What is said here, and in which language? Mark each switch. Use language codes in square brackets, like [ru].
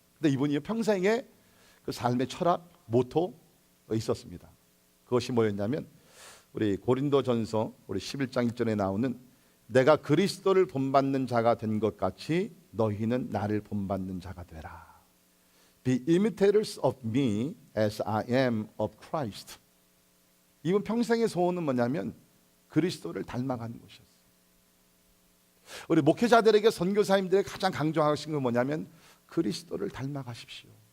[ko] 근데 이분이 평생에 그 삶의 철학, 모토 있었습니다. 그것이 뭐였냐면, 우리 고린도전서 우리 11장 1절에 나오는 내가 그리스도를 본받는 자가 된 것 같이 너희는 나를 본받는 자가 되라. [en] Be imitators of me as I am of Christ. [ko] 이분 평생의 소원은 뭐냐면 그리스도를 닮아가는 것이었어요. 우리 목회자들에게, 선교사님들에게 가장 강조하신 건 뭐냐면 그리스도를 닮아가십시오.